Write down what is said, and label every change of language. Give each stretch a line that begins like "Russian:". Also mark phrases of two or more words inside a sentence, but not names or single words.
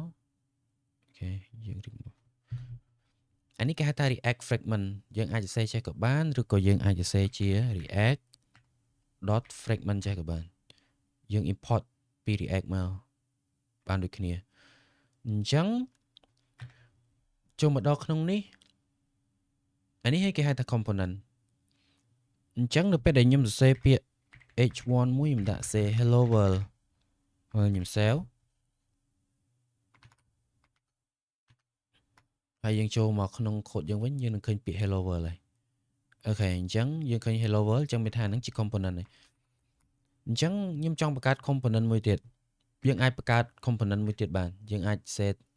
Khmer: អូខេយើង remove អានេះគេហៅថា
English: React fragment
Khmer: យើងអាចសរសេរចេះក៏បានឬក៏យើងអាចសរសេរជា react.fragment ចេះក៏បានយើង import ពី React មកបានដូចគ្នាអញ្ចឹងចូលមកដល់ក្នុងនេះអានេះគេហៅថា component អញ្ចឹងនៅពេលដែលខ្ញុំសរសេរពាក្យ h1 មួយខ្ញុំដាក់
English: say hello world
Khmer: ហើយខ្ញុំ save ហើយយើងចូលមកក្នុង code យើងវិញយើងនឹងឃើញពាក្យ
English: hello world
Khmer: ហើយអូខេអញ្ចឹងយើងឃើញ
English: hello world
Khmer: អញ្ចឹងមានថាហ្នឹងជា component ហើយអញ្ចឹងខ្ញុំចង់បង្កើត component មួយទៀតយើងអាចបង្កើត component មួយទៀតបានយើងអាច set